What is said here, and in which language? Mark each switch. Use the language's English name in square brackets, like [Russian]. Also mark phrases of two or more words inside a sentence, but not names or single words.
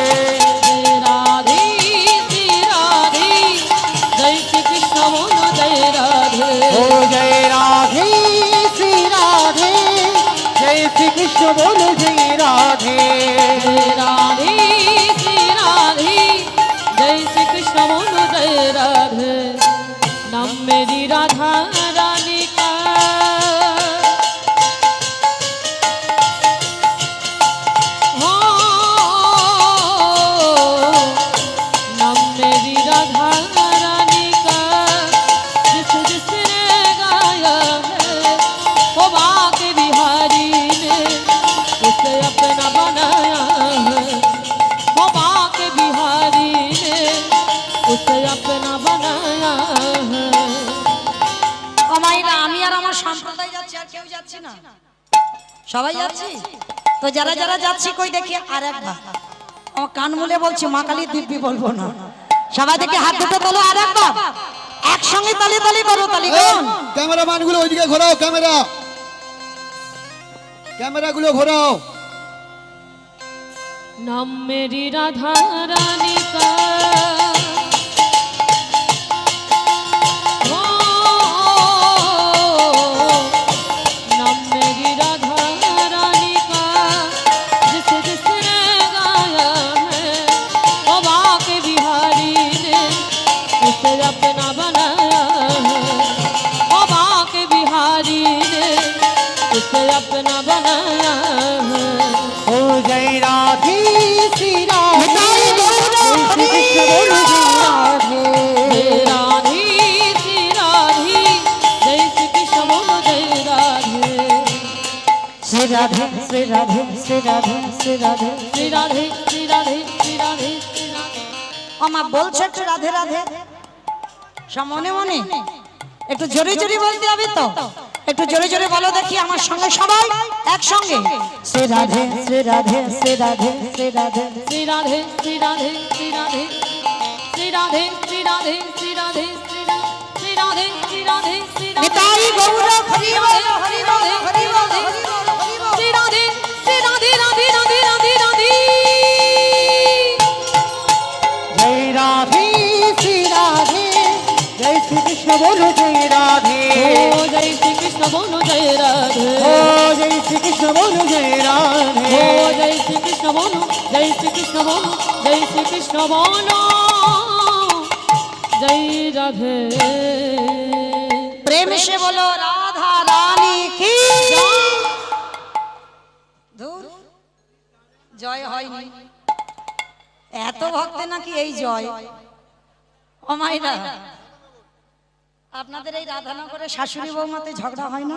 [Hindi] जय राधे श्री राधे, जय श्री कृष्ण बोलो जय राधे। ओ जय राधे श्री राधे, जय श्री कृष्ण बोलो जय राधे। जय राधे श्री राधे, जय श्री कृष्ण बोलो जय राधे। नाम मेरी राधा रानी का, हो नाम मेरी राधा रानी का, जिस जिसने गाया है वो बाके बिहारी ने उसे अपना बनाया है। वो बाके बिहारी ने उसे अपना बनाया है। [Bangla] আমাইরা আমি আর আমার সম্প্রদায় যাচ্ছি, আর কেউ যাচ্ছি না, সবাই যাচ্ছি। তো যারা যারা যাচ্ছি কই দেখি আর একবার আমার কান মুলে বলছি মা কালী দিব্যি বলবো না। সবাই দেখি হাত দুটো তোলো আর একবার একসঙ্গে তালি তালি করো, তালি কোন ক্যামেরাম্যান গুলো ওইদিকে ঘোরাও, ক্যামেরাগুলো ঘোরাও। [Hindi] नाम मेरी राधा रानी का, हो नाम मेरी राधा रानी का, जिस जिसने गाया है वो बाके बिहारी ने उसे अपना बनाया है। वो बाके बिहारी ने उसे अपना बनाया है। ओ जय राधे श्री राधे, जय श्री कृष्ण बोलो जय राधे। जय राधे श्री राधे, जय श्री कृष्ण बोलो जय राधे। [Bangla] শ্রী রাধে শ্রী রাধে শ্রী রাধে শ্রী রাধে। [Hindi] श्री राधे श्री राधे श्री राधे श्री राधे। [Bangla] আমা বলছে একটু রাধে রাধে সব মনে মনে, একটু জোরে জোরে বলতে হবে তো, একটু জোরে জোরে বলো দেখি আমার সঙ্গে সবাই একসঙ্গে। শ্রী রাধে শ্রী রাধে শ্রী রাধে শ্রী রাধে। [Hindi] श्री राधे श्री राधे श्री राधे श्री राधे श्री राधे श्री राधे श्री राधे श्री राधे श्री राधे। [Bangla] নিতাই গৌর হরি বল হরি বল হরি বল হরি বল হরি বল। [Hindi] श्री राधे श्री राधे राधे राधे राधे राधे। जय राधे श्री राधे, जय श्री कृष्ण बोलो जय राधे। ओ जय श्री कृष्ण बोलो जय राधे। ओ जय श्री कृष्ण बोलो जय राधे। ओ जय श्री कृष्ण बोलो, जय श्री कृष्ण बोलो, जय श्री कृष्ण बोलो जय राधे। प्रेम से बोलो राधा रानी की [Bangla] ধুর, জয় হয়নি। এত ভক্তে নাকি এই জয়। ও মাইরা, আপনাদের এই রাধানগরে শাশুড়ি বৌমাতে ঝগড়া হয় না?